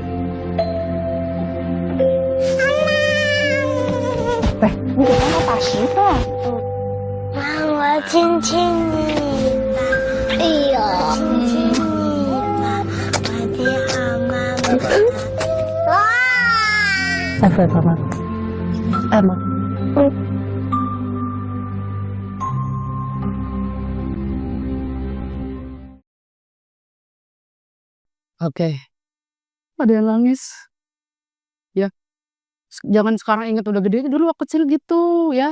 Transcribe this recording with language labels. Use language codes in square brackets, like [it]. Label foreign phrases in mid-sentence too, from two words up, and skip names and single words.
[zh] 对，你给妈妈打10分。让我亲亲你吧，哎呦，亲亲你吧，我的好妈妈。哇！爱不爱妈妈？爱吗？ [id] Oke. Ada yang nangis. Ya. Jangan sekarang ingat udah gede, dulu waktu kecil gitu ya.